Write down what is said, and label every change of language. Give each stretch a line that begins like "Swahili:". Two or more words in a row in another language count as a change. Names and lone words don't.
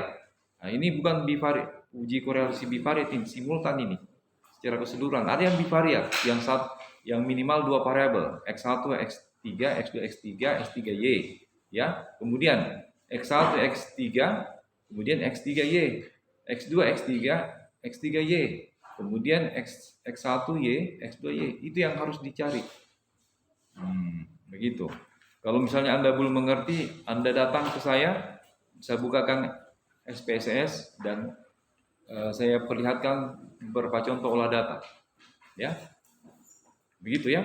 Indonesian: Nah, ini bukan bivariat, uji korelasi bivariat ini simultan ini. Secara keseluruhan ada yang bivariat, yang minimal dua variabel, x1, x3, x2, x3, x3y, ya. Kemudian x1, x3, kemudian x3y, x2, x3, x3y, kemudian x1y, x2y. Itu yang harus dicari. Begitu. Kalau misalnya Anda belum mengerti, Anda datang ke saya bukakan SPSS dan saya perlihatkan beberapa contoh olah data. Ya, begitu ya.